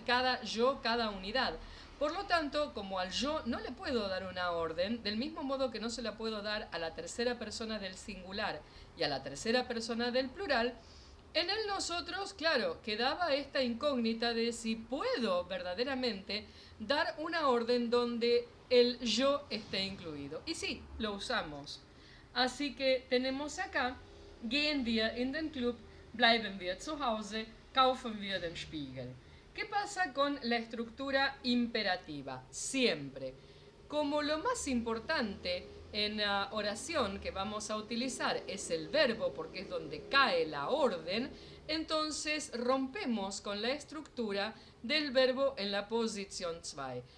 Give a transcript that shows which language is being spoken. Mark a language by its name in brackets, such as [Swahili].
[Spanish] Cada yo, cada unidad. Por lo tanto, como al yo no le puedo dar una orden, del mismo modo que no se la puedo dar a la tercera persona del singular y a la tercera persona del plural, en el nosotros, claro, quedaba esta incógnita de si puedo verdaderamente dar una orden donde el yo esté incluido. Y sí, lo usamos. Así que tenemos acá, [German] gehen wir in den Club, bleiben wir zu Hause, kaufen wir den Spiegel. [Spanish] ¿Qué pasa con la estructura imperativa? Siempre. Como lo más importante en la oración que vamos a utilizar es el verbo, porque es donde cae la orden, entonces rompemos con la estructura del verbo en la posición 2.